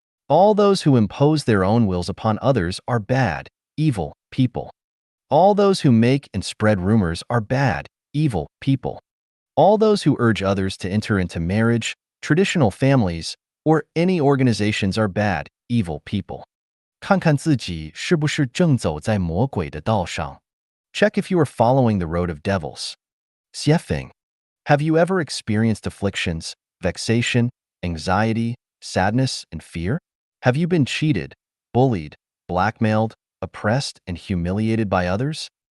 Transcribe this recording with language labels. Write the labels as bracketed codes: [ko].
[en] All those who impose their own wills upon others are bad, evil people. All those who make and spread rumors are bad, evil people. All those who urge others to enter into marriage, traditional families, or any organizations are bad, evil people. [zh] 看看自己是不是正走在魔鬼的道上. [en] Check if you are following the road of devils. Xiefeng. Have you ever experienced afflictions, vexation, anxiety, sadness, and fear? Have you been cheated, bullied, blackmailed, oppressed, and humiliated by others?